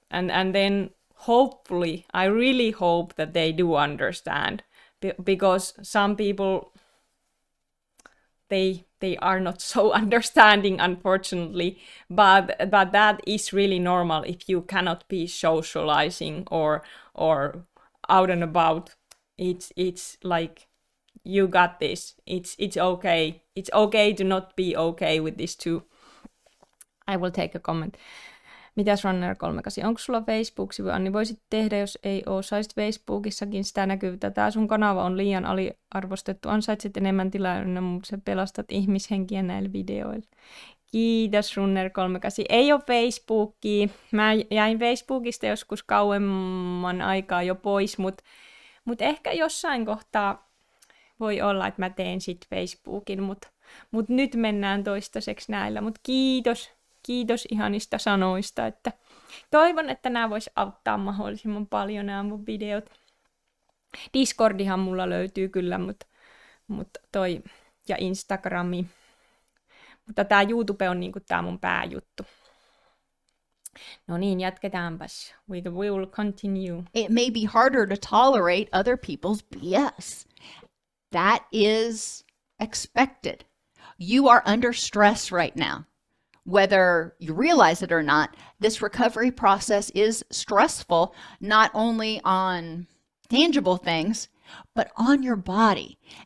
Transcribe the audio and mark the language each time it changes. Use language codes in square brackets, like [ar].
[en] And then hopefully, I really hope that they do understand, because some people, they are not so understanding, unfortunately, but that is really normal if you cannot be socializing or out and about. It's like, you got this. It's okay. It's okay to not be okay with this too. I will take a comment. [fi] Mitäs [en] Runner 38? [fi] Onko sulla Facebook-sivu, Anni? Voisit tehdä, jos ei oo. Saisit Facebookissakin sitä näkyvyyttä. Tää sun kanava on liian aliarvostettu. Ansaitsit enemmän tilaa, mutta sä pelastat ihmishenkiä näillä videoilla. Kiitos Runner 38. Ei oo Facebookia. Mä jäin Facebookista joskus kauemman aikaa jo pois, mut ehkä jossain kohtaa voi olla, että mä teen sit Facebookin, mut nyt mennään toistaiseksi näillä. Mut kiitos ihanista sanoista, että toivon, että nämä vois auttaa mahdollisimman paljon, nämä mun videot. Discordihan mulla löytyy kyllä, mutta toi ja Instagrami. Mutta tää YouTube on niinku tää mun pääjuttu. No niin, jatketaanpas. [en] We will continue. It may be harder to tolerate other people's BS. That is expected. You are under stress right now. Whether you realize it or not, this recovery process is stressful, not only on tangible things, but on your body.